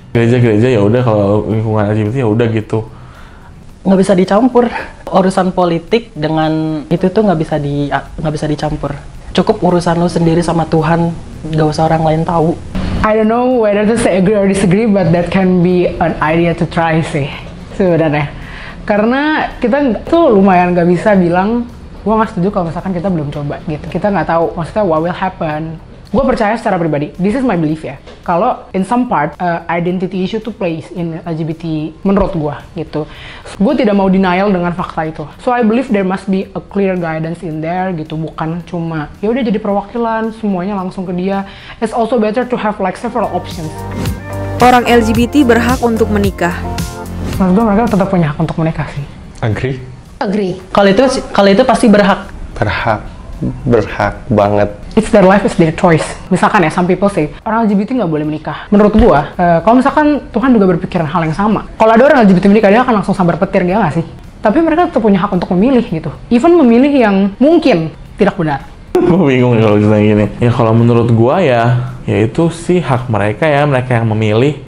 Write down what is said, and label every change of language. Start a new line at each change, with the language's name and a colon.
Indonesian: Gereja-gereja ya udah, kalau lingkungan LGBT ya udah gitu. Nggak bisa dicampur. Urusan politik dengan itu tuh nggak bisa dicampur. Cukup urusan lo sendiri sama Tuhan, nggak usah orang lain tahu.
English: I don't know whether to say agree or disagree, but that can be an idea to try sih sebenarnya.
Indonesian: Karena kita tuh lumayan nggak bisa bilang, gua nggak setuju kalau misalkan kita belum coba gitu. Kita nggak tahu, maksudnya
English: what will happen.
Indonesian: Gue percaya secara pribadi,
English: this is my belief ya, kalau in some part identity issue to plays in LGBT
Indonesian: menurut gue gitu. Gue tidak mau denial dengan fakta itu.
English: So I believe there must be a clear guidance in there gitu,
Indonesian: bukan cuma ya udah jadi perwakilan semuanya langsung ke dia.
English: It's also better to have like several options.
Indonesian: Orang LGBT berhak untuk menikah. Menurut gue mereka tetap punya hak untuk menikah sih.
English: Agree.
Indonesian: Kalau itu pasti berhak. Berhak banget.
English: It's their life, it's their choice.
Indonesian: Misalkan ya,
English: some people say,
Indonesian: orang LGBT nggak boleh menikah. Menurut gua, kalau misalkan Tuhan juga berpikiran hal yang sama. Kalau ada orang LGBT menikah, dia akan langsung sambar petir, dia nggak sih? Tapi mereka tetap punya hak untuk memilih gitu. Even memilih yang mungkin tidak benar. Gue bingung kalau cerita gini. Ya kalau menurut gua ya itu sih hak mereka ya, mereka yang memilih.